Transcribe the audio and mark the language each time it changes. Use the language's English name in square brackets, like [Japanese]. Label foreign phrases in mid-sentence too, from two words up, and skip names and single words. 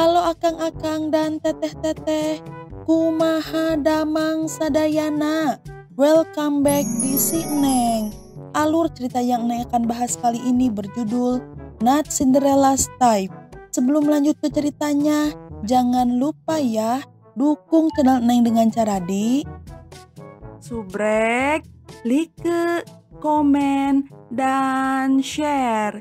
[Sundanese] akang-akang dan teteh-teteh, kumaha damang sadayana. [English] Welcome back [Indonesian] di Si Neng. Alur cerita yang Neng akan bahas kali ini berjudul Not Cinderella's Type. Sebelum lanjut ke ceritanya, jangan lupa ya dukung channel Neng dengan cara di subrek, like, komen, dan share.